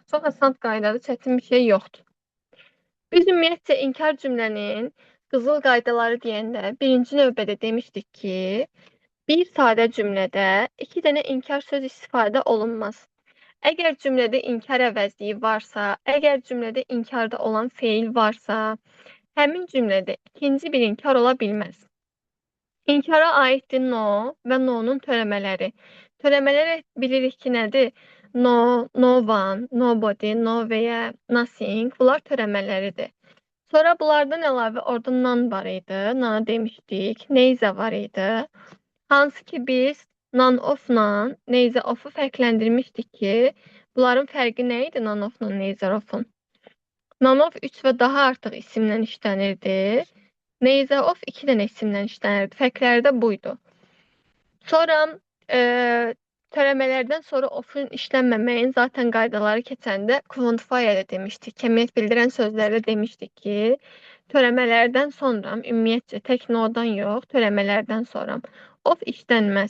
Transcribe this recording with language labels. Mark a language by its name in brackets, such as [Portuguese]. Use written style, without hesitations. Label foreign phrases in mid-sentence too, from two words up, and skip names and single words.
[Azerbaijani] Çox asan qaydadır, çətin bir şey yoxdur. Biz ümumiyyətcə inkar cümlənin qızıl qaydaları deyəndə birinci növbədə demişdik ki, bir sadə cümlədə 2 dənə inkar söz istifadə olunmaz. Əgər cümlədə inkar əvəzliyi varsa, əgər cümlədə inkarda olan feil varsa, həmin cümlədə ikinci bir inkar ola bilməz. İnkara aiddir no və no'nun törəmələri. Törəmələri bilirik ki, nədir? [English] No, no one, nobody, no [Azerbaijani] və ya [English] nothing. [Azerbaijani] Bunlar törəmələridir. Sonra bunlardan əlavə orada none var idi. None demişdik. Neither var idi. Hansı ki biz [English] none of- [Azerbaijani] la [English] neither of- [Azerbaijani] u fərqləndirmişdik ki, bunların fərqi nə idi [English] none of- [Azerbaijani] la [English] neither of- [Azerbaijani] un? [English] None of [Azerbaijani] 3 və daha artıq isimlə işlənirdi. [English] Neither of [Azerbaijani] 2 dənə isimlə işlənirdi. Fərqləri də buydu. Sonra törəmələrdən sonra of-un işlənməməyin zaten qaydaları keçəndə quantifier'də demişdik. Kəmiyyət bildirən sözlərdə demişdik ki, törəmələrdən sonra ümumiyyətcə tək no-dan yox, törəmələrdən sonra of işlənməz.